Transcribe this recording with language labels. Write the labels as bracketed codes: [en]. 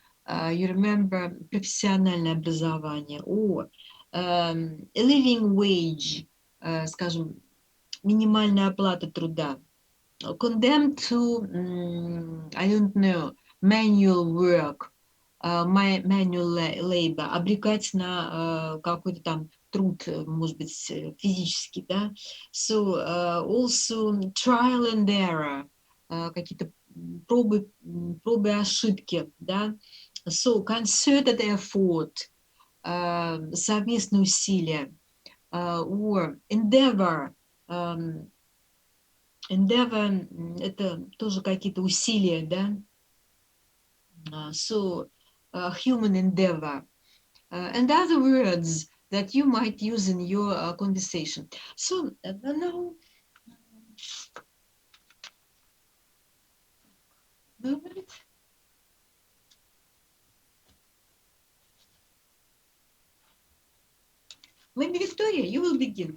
[en] You remember [ru] профессиональное образование, [en] or a living wage, [ru] скажем, минимальная оплата труда. [en] Condemned to, I don't know, manual work, manual labor, [ru] обрекать на какой-то там труд, может быть, физический, да. [en] So also trial and error, [ru] какие-то пробы и ошибки, да. [en] So concerted effort, [ru] совместные усилия, [en] or endeavor, endeavor [ru] это тоже какие-то усилия, да. [en] So human endeavor, and other words that you might use in your conversation. So now, maybe Victoria, you will begin.